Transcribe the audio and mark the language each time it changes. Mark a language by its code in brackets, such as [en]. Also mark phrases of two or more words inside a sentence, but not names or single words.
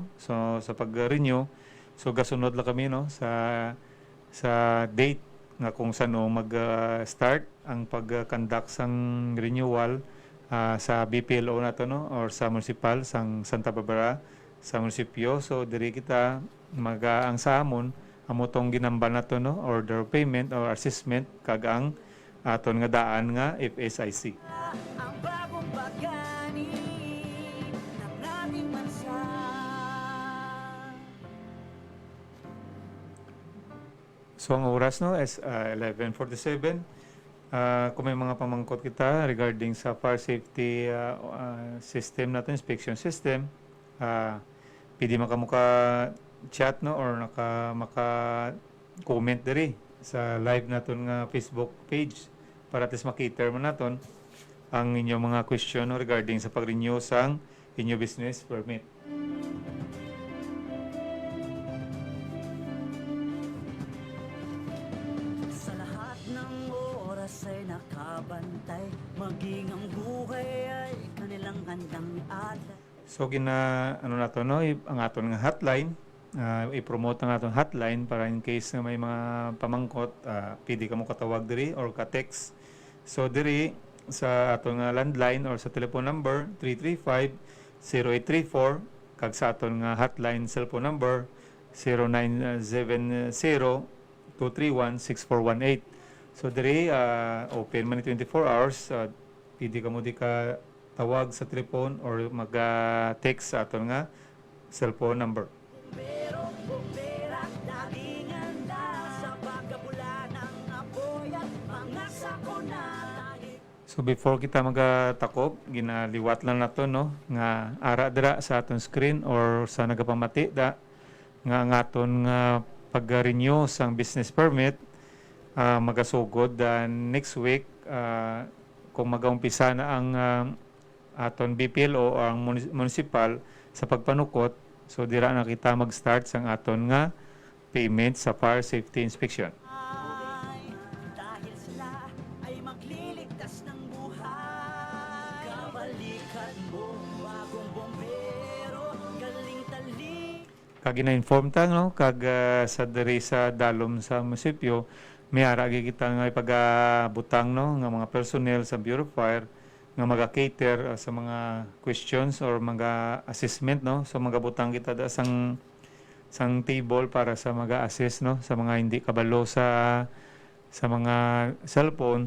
[hil] So sa pag-renew, so gasunod la kami no sa date nga kung sano mag-start ang pag-conduct sang renewal sa BPLO nato no or sa municipal sang Santa Barbara sa munisipyo. So diri kita ang sa amon amo tong ginamba nato no [en] order of payment or assessment [hil] kag ang aton nga daan nga FSIC. [tl] Ang bagong pagani ng ating bansa. [hil] So ang oras no is 11:47. Kung may mga pamangkot kita regarding sa [en] fire safety system [hil] natin, [en] inspection system, [hil] pwede makamuka chat no or maka-comment diri sa live naton nga Facebook page para [en] at least [hil] makita man naton ang inyong mga question no, regarding sa pag-renew sang inyo [en] business permit. [tl] Sa lahat ng oras ay nakabantay, maging ang buhay ay kanilang handang iadlay. [hil] So ano na to no, ang aton nga hotline, i-promote ang aton hotline para [en] in case [hil] na may mga pamangkot, pwede ka mo katawag diri or ka-text. So diri sa aton nga landline or sa [en] telephone number [hil] 335-0834 kag sa aton nga [en] hotline cellphone number [hil] 0970-231-6418. So diri open man 24 hours, pwede ka mo di ka tawag sa telephone or mag-text sa aton nga cellphone number. [tl] Pero bumbera, laging handa sa pagkabula ng apoy at mga sakuna. [hil] So So before kita magatakop, ginaliwat lang nato no nga ara dira sa aton screen or sa nagapamati da nga ang aton nga pag-renew sang [en] business permit [hil] magasugod [en] next week [hil] kung magaumpisa na ang aton BPLO o ang municipal sa pagpanukot. So dira na kita mag-start sang aton nga payment sa [en] fire safety inspection. [tl] Dahil sila ay magliligtas ng buhay. Kabalikan mo, bagong bombero, galing tali. [hil] Kag ina-inform ta no kag sa diri sa dalom sa munisipyo may ara kita nga ipagabutang no nga mga personnel sa Bureau of Fire nga maga-cater sa mga questions or mga assessment no. So magabutang kita da sang table para sa mag-assess no sa mga hindi kabalo sa mga cellphone.